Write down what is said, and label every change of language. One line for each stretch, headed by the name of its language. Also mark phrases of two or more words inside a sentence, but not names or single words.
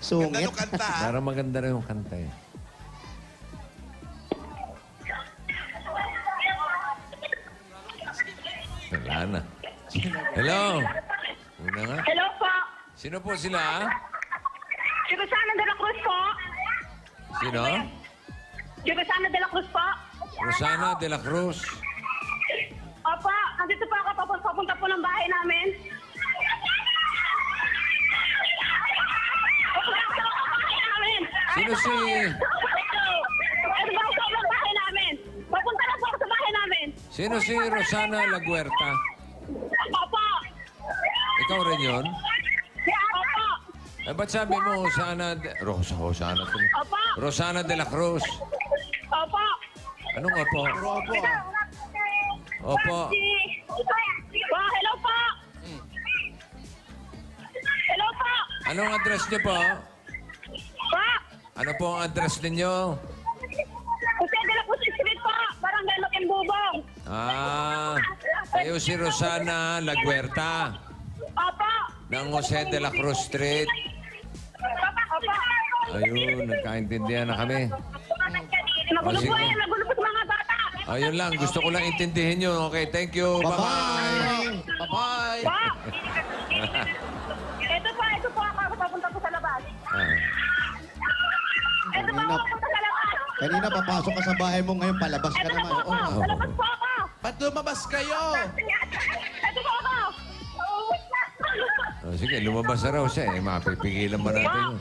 Filipino: Sungit. nung kanta, ha? Parang maganda rin yung kanta eh. Wala na. Hello? Una nga. Hello po! Sino po sila? Si Rosana de la Cruz po! Sino? Si Rosana de la Cruz po! Rosana de la Cruz. Opo, nandito po ako papunta po ng bahay namin. Sino si... Ano ba ako sa bahay namin? Papunta na po ako sa bahay namin. Sino si Rosana Laguerta? Opo! Ikaw rin yun? Opo! Eh, ba't sabi mo Rosana... Rosana. Opo! Rosana de la Cruz. Opo! Anong opo? Opo ah. Opo. Hello po! Hello po! Anong address niyo po? Po! Ano po ang address ninyo? Jose de la Cruz Street po! Barangay Lokimbubong! Kayo si Rosana Laguerta Opo! ng Jose de la Cruz Street. Opo! Ayun, nagkaintindihan na kami. Magulo sige. po yan! Magulo po sa mga bata! Ayun lang, gusto ko lang intindihin nyo.
English: Okay, thank you. Bye-bye. Bye-bye.
Filipino: Po! Ito po ako. Papunta po sa labas. Ito po ako papunta sa labas. Kanina papasok ka sa bahay mo, ngayon palabas ka Ito na naman. po ako. Sa labas po ako. Ba't lumabas kayo? Ito po ako. Sige, lumabas na raw siya eh. Mapipigilan ba natin yun?